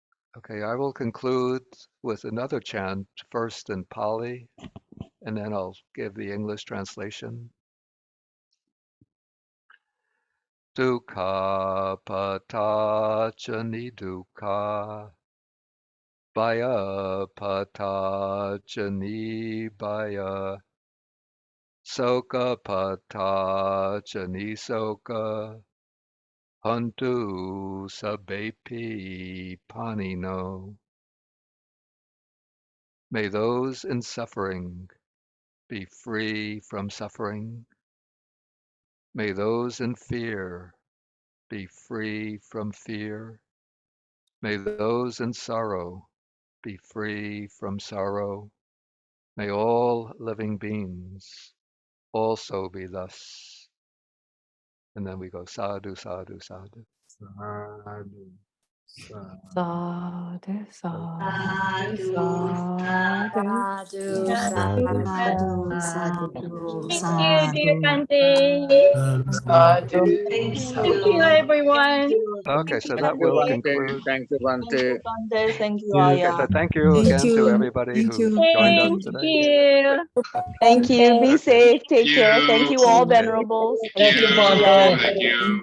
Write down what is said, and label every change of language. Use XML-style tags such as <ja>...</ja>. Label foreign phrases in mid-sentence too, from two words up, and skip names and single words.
<en>Okay, I will conclude with another chant, first in Pali, and then I'll give the English translation.</en> <pi>Dukkha patachani dukkha, bhaya patachani bhaya, soka patachani soka, hantu sabbepi panino.</pi> <en>May those in suffering be free from suffering. May those in fear be free from fear. May those in sorrow be free from sorrow. May all living beings also be thus. And then we go</en> <pi>sadhu, sadhu, sadhu. Sadhu, sadhu. Sadhu, sadhu, Sadhu, sadhu. sadhu,</pi> <en>Thank you, dear</en> <pi>sadhu.</pi> <en>Bante.</en> <pi>Sadhu,</pi> <en>Thank</en> <pi>sadhu.</pi> <en>you, everyone. Okay, so Thank that you, will Bante. conclude. Thank you, Thank Bante. you, Bante. Thank you, Okay, Aya. so thank you Thank again to you. everybody Thank who you. joined us Thank today. you. Thank you. Be Okay. safe. Take care. Thank you, all Okay. venerables. Thank you, Thank you, Bante. Aya. Thank you,</en>